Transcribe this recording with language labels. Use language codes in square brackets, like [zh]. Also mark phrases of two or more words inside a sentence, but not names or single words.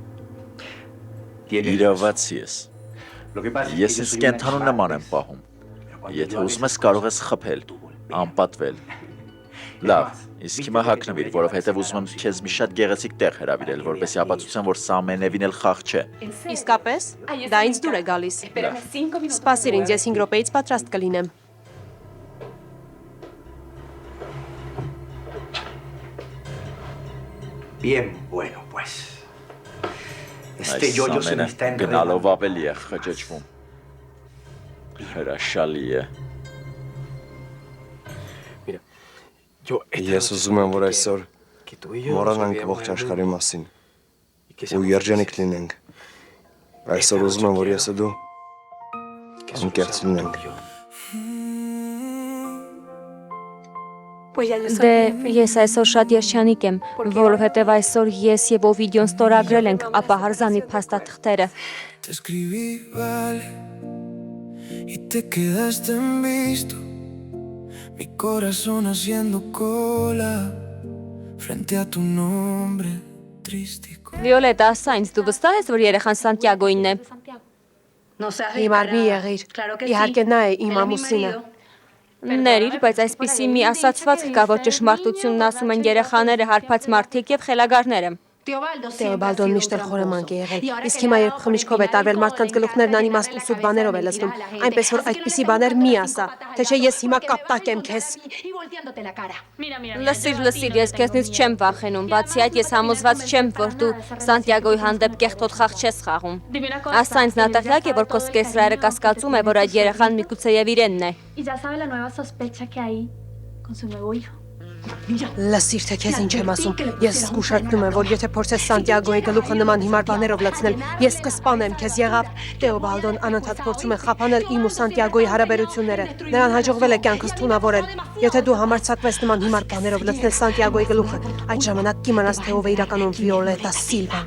[hy] Իրավացի ես։ Ես ինձ կենթանու նման եմ պահում։ Եթե ուզում ես կարող ես խփել, անպատվել։ Լավ, իսկ հիմա հագնվիր, որովհետև ուզում եմ քեզ մի շատ գեղեցիկ տեղ հրավիրել, որպեսզի ապացուցեմ, որ սա ամենևին էլ խաղ չէ։ Իսկապես, դա ինձ դուր է գալիս։ Սպասիր ինձ, ես 5 րոպեից պատրաստ կլինեմ։ [es] Bien, bueno, pues. Este [hy] Այս [es] yo-yo se me [hy] ամենը [es] está [hy] գնալով [es] enredando. [hy] ավելի է խճճվում։ Հրաշալի է։ Ես ուզում եմ, որ այսօր մոռանանք ողջ աշխարհի մասին ու երջանիկ լինենք։ Այսօր ուզում եմ, որ ես ու դու ընկերձ լինենք։ Դե ես այսօր շատ երջանիկ եմ, որովհետև այսօր ես եւ Օվիդիոն ստորագրել ենք ապահարզանի փաստաթղթերը։ [es] Te escribí, vale, y te quedaste en visto. Mi corazón haciendo cola frente a tu nombre trístico. [hy] Վիոլետա, ասա ինձ դու վստահ ես, որ երեխան Սանտիագոյինն է։ Հիմար մի եղիր։ Իհարկե նա է իմ ամուսինը։ Ներիր, բայց այսպիսի մի ասացվածք կա, որ ճշմարտությունն ասում են երեխաները, հարբած մարդիկ եւ խելագարները։ Տեոբալդոն միշտ էլ խորամանկ է եղել, իսկ հիմա երբ խմիչքով է տարվել մարդկանց գլուխներն անիմաստ ու սուտ բաներով է լցնում, այնպես որ այդպիսի բաներ մի ասա, թե չէ ես հիմա կապտակ եմ քեզ։ Լսիր, ես քեզնից չեմ վախենում, բացի այդ ես համոզված չեմ, որ դու Սանտիագոյի հանդեպ կեղտոտ խաղ չես խաղում։ Ասա ինձ նա տեղյակ է, որ քո սկեսրայրը կասկածում է, որ այդ երեխան միգուցե եւ իրենն է։ [es] Y ya sabe la nueva sospecha que hay con su nuevo hijo. [hy] Լսիր, թե քեզ ինչ եմ ասում։ Ես զգուշացնում եմ, որ եթե փորձես Սանտիագոյի գլուխը նման հիմար բաներով լցնել, ես կսպանեմ քեզ, եղավ։ Տեոբալդոն անընդհատ փորձում է խափանել իմ ու Սանտիագոյի հարաբերությունները։ Նրան հաջողվել է կյանքս թունավորել։ Եթե դու համարձակվես նման հիմար բաներով լցնել Սանտիագոյի գլուխը, այդ ժամանակ կիմանաս, թե ով է իրականում Վիոլետա Սիլվան։